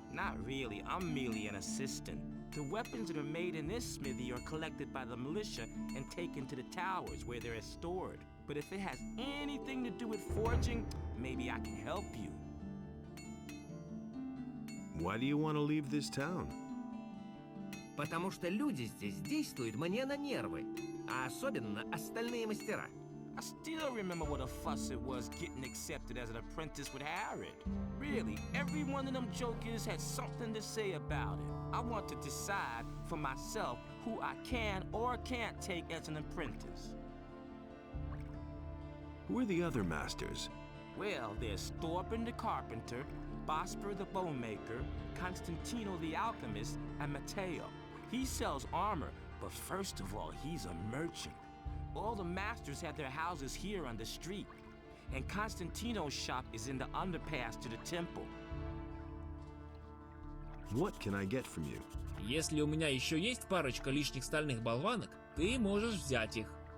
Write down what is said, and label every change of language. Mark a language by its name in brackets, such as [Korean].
[English] Not really, I'm merely an assistant. The weapons that are made in this smithy are collected by the militia and taken to the towers where they're stored. But if it has anything to do with forging, maybe I can help you. Why do you want to leave this town? [Russian] Потому что люди здесь действуют мне на нервы, а особенно остальные мастера. [English] I still remember what a fuss it was getting accepted as an apprentice with Harrod. Really, every one of them jokers had something to say about it. I want to decide for myself who I can or can't take as an apprentice. Who are the other masters? Well, there's Thorben the carpenter, Bosper the bowmaker, Constantino the alchemist, and Matteo. He sells armor, but first of all, he's a merchant. All the masters have their houses here on the street, and Constantino's shop is in the underpass to the temple. What can I get from you? [Russian] Если у меня еще есть парочка лишних стальных болванок, ты можешь взять их.